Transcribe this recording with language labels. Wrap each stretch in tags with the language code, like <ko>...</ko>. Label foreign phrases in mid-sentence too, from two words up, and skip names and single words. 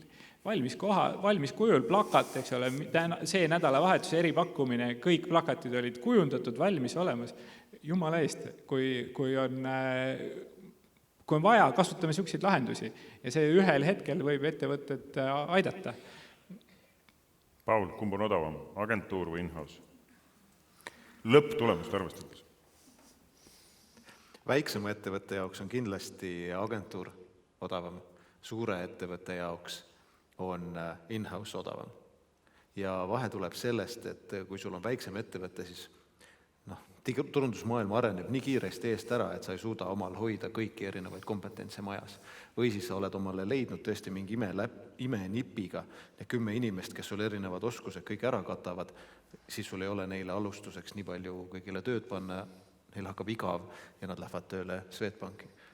<et>Valmis kujul plakat, eks ole, see nädalavahetuse eripakkumine, kõik plakatid olid kujundatud, valmis olemas. Jumala eest, kui on vaja, kasutame selliseid lahendusi ja see ühel hetkel võib ettevõtet aidata. Paul, kumb on odavam, agentuur või in-house? Lõpptulemust arvestades. Väiksema ettevõtte jaoks on kindlasti agentuur odavam, suure ettevõtte jaoks on in-house odavam. Ja vahe tuleb sellest, et kui sul on väiksem ettevõte, siis turundusmaailm areneb nii kiiresti eest ära, et sa ei suuda omal hoida kõiki erinevaid kompetentse majas. Või siis sa oled omale leidnud tõesti mingi imenipiga 10 inimest, kes sul erinevad oskused kõik ära katavad, siis sul ei ole neile alustuseks nii palju kõigile tööd panna, neil hakkab igav ja nad lähevad tööle Swedbanki.</et>